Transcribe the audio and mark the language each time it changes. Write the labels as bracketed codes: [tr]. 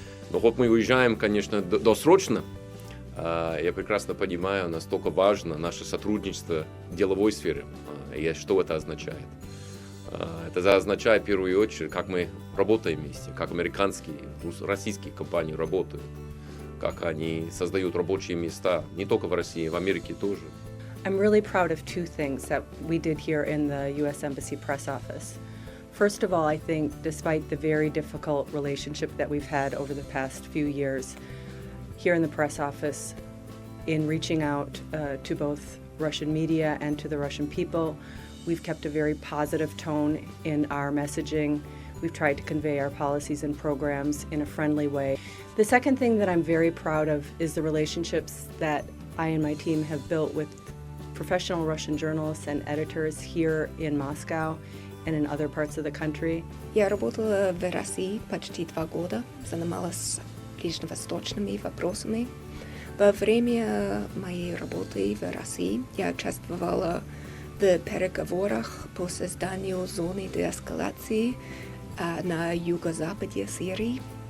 [ru] Но вот мы уезжаем, конечно, досрочно. Я прекрасно понимаю, насколько важно наше сотрудничество в деловой сфере. И что это означает? Это означает, в первую очередь, как мы работаем вместе, как американские, российские компании работают, как они создают рабочие места, не только в России, в Америке тоже. [en] I'm really proud of two things that we did here in the U.S. Embassy press office. First of all, I think despite the very difficult relationship that we've had over the past few years here in the press office, in reaching out to both Russian media and to the Russian people, we've kept a very positive tone in our messaging. We've tried to convey our policies and programs in a friendly way. The second thing that I'm very proud of is the relationships that I and my team have built with professional Russian journalists and editors here in Moscow and in other parts of the country. [ru] Я работала в России почти 2 года, занималась ближневосточными вопросами. Во время моей работы в России я участвовала в переговорах по созданию зоны деэскалации на юго-западе Сирии.